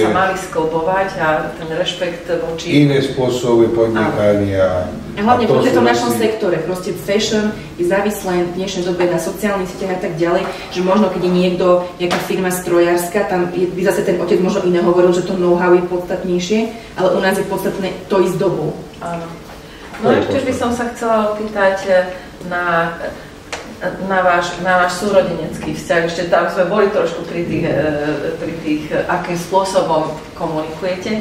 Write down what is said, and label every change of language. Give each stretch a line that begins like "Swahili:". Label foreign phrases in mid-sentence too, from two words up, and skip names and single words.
Slovak: By sa mali sklbovať a ten rešpekt voči... Iné spôsoby podnikania. A hlavne v tom našom sektore, proste fashion je závislé v dnešnej dobe na sociálnych sieťach a tak ďalej, že možno keď je niekto, nejaká firma strojárska, tam by zase ten otec možno iné hovoril, že to know-how je podstatnejšie, ale u nás je podstatné to ísť dobou. Áno. No ešte by som sa chcela opýtať na váš súrodenecký vzťah. Ešte tam sme boli trošku pri tých akým spôsobom komunikujete.